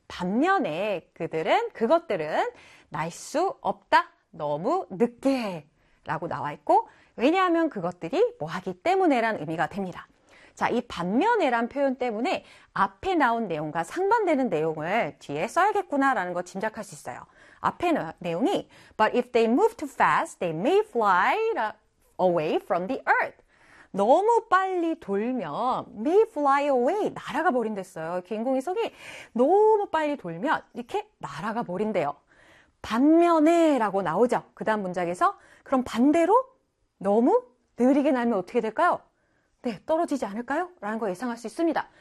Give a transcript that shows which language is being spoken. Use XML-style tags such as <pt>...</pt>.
<ko>반면에 그것들은 날수 없다. 너무 늦게. 라고 나와 있고, 왜냐하면 그것들이 뭐 하기 때문에란 의미가 됩니다. 자, 이 반면에란 표현 때문에 앞에 나온 내용과 상반되는 내용을 뒤에 써야겠구나라는 거 짐작할 수 있어요. 앞에 내용이</ko> <en>But if they move too fast, they may fly away from the earth.</en> <ko>너무 빨리 돌면</ko> <en>may fly away,</en> <ko>날아가 버린댔어요. 인공위성이 너무 빨리 돌면 이렇게 날아가 버린대요. 반면에라고 나오죠. 그 다음 문장에서 그럼 반대로 너무 느리게 날면 어떻게 될까요? 네, 떨어지지 않을까요? 라는 거 예상할 수 있습니다.</ko>